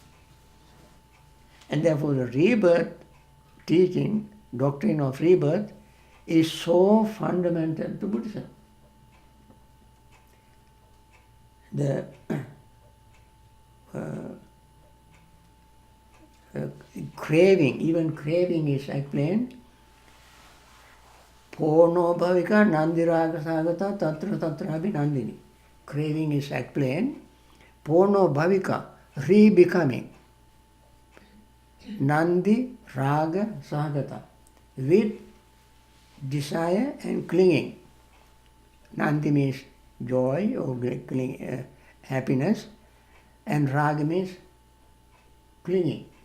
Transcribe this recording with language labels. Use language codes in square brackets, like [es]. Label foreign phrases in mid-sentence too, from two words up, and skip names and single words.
[en] And therefore the rebirth teaching, doctrine of rebirth, is so fundamental to Buddhism. The craving, even craving is explained. [pi] Porno bhavika nandiraga sagata tatra tatrabi nandini. [en] Craving is explained. [pi] Porno bhavika, [en] re-becoming. [pi] Nandi raga sagata, [en] with desire and clinging. Nandi means joy or happiness, and raga means clinging.